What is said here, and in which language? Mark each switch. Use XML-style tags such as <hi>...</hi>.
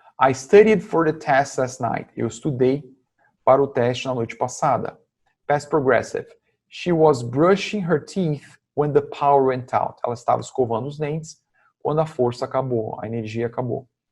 <en>I studied for the test last night.</en> <pt>Eu estudei para o teste na noite passada.</pt> <en>Past progressive. She was brushing her teeth when the power went out.</en> <pt>Ela estava escovando os dentes quando a força acabou, a energia acabou.</pt>